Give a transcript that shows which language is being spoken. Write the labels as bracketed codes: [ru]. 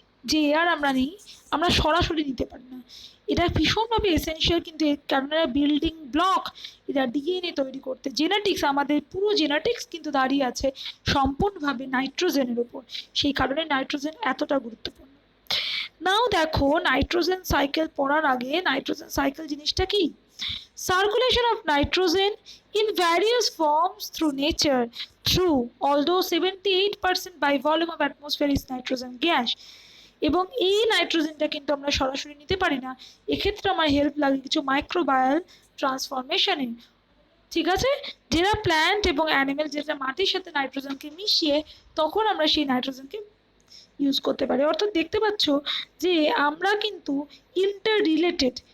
[bn] যে এয়ার আমরা নিই আমরা সরাসরি নিতে পারি না, এটা ভীষণভাবে এসেনশিয়াল, কিন্তু এর কারণে বিল্ডিং ব্লক, এটা ডিএনএ তৈরি করতে। জেনেটিক্স, আমাদের পুরো জেনেটিক্স কিন্তু দাঁড়িয়ে আছে সম্পূর্ণভাবে নাইট্রোজেনের উপর, সেই কারণে নাইট্রোজেন এতটা গুরুত্বপূর্ণ। নাও দেখো নাইট্রোজেন সাইকেল পড়ার আগে নাইট্রোজেন সাইকেল জিনিসটা কি। [en] Circulation of nitrogen in various forms through nature, although 78% by volume of atmosphere is nitrogen gas. [bn] এবং এই নাইট্রোজেনটা কিন্তু আমরা সরাসরি নিতে পারি না, এক্ষেত্রে আমার হেল্প লাগে কিছু মাইক্রোবায়াল ট্রান্সফরমেশনে। ঠিক আছে, যেটা প্ল্যান্ট এবং অ্যানিমেল, যেটা মাটির সাথে নাইট্রোজেনকে মিশিয়ে তখন আমরা সেই নাইট্রোজেনকে ইউজ করতে পারি। অর্থাৎ দেখতে পাচ্ছ যে আমরা কিন্তু ইন্টার রিলেটেড।